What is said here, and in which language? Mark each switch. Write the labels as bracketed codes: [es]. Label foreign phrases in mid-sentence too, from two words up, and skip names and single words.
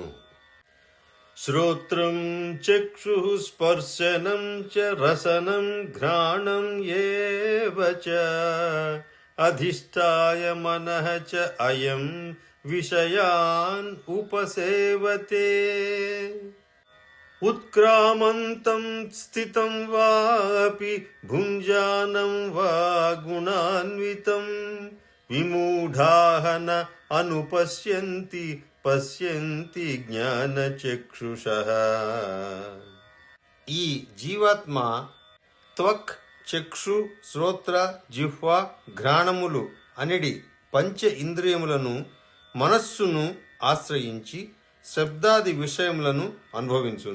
[sa] శ్రోత్రం చక్షుః స్పర్శనం చ రసనం ఘ్రాణం ఏవ చ అధిష్ఠాయ మనః చ అయం విషయాన్ ఉపసేవతే. उत्क्रामन्तं स्थितं वापि भुञ्जानं वा गुणान्वितं विमूढाः न अनुपश्यन्ति పశ్యంతి జ్ఞానచక్షుషః. [te] ఈ జీవాత్మ త్వక్, చక్షు, శ్రోత్ర, జిహ్వ, ఘ్రాణములు అనడి పంచ ఇంద్రియములను, మనస్సును ఆశ్రయించి శబ్దాది విషయములను అనుభవించును.